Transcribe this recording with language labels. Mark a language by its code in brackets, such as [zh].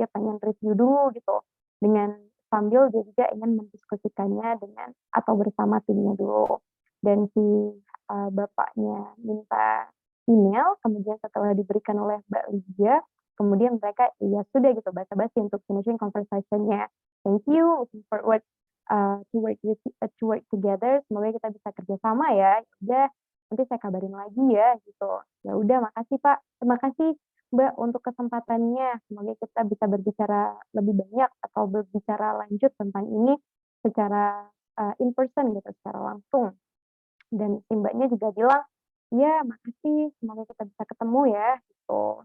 [id] Dia pengen review dulu gitu dengan sambil dia juga ingin mendiskusikannya dengan atau bersama timnya dulu. Dan si bapaknya minta email, kemudian setelah diberikan oleh Mbak Lydia, kemudian mereka ya sudah gitu basa-basi untuk finishing conversation-nya. [en] Thank you, looking forward to work together. [id] Semoga kita bisa kerjasama ya. Udah nanti saya kabarin lagi ya gitu. Ya udah, makasih Pak, terima kasih Mbak untuk kesempatannya. Semoga kita bisa berbicara lebih banyak atau berbicara lanjut tentang ini secara in person gitu, secara langsung. Dan si Mbaknya juga bilang, ya makasih, semoga kita bisa ketemu ya, gitu.